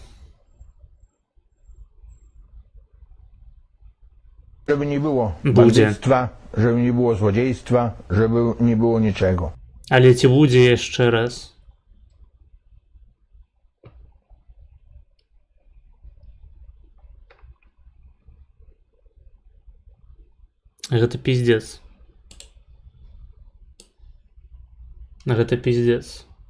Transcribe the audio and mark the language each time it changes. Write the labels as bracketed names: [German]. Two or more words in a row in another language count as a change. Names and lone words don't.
[Polish] Żeby nie było Będzie. bandyctwa, żeby nie było złodziejstwa, żeby nie było niczego. [Belarusian] Але ці будзе яшчэ раз? Гэта пиздец. Гэта пиздец.